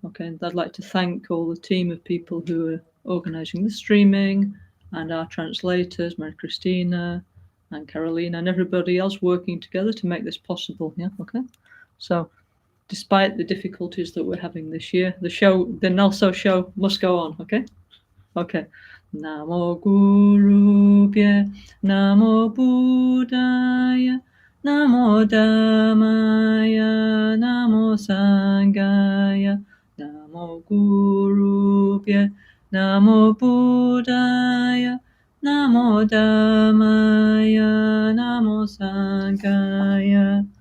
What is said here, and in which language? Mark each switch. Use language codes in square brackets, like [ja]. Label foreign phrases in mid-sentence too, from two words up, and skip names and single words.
[en] Okay, and I'd like to thank all the team of people who are organising the streaming and our translators, Mary Christina and Carolina and everybody else working together to make this possible, yeah? Okay, so despite the difficulties that we're having this year, the NgalSo show must go on, okay? Okay. [pi] Namo Guru Pye, Namo Buddhaya, Namo Dhammaya, Namo Sanghaya, Namo Guru Pye, Namo Buddhaya, Namo Dhammaya, Namo Sanghaya,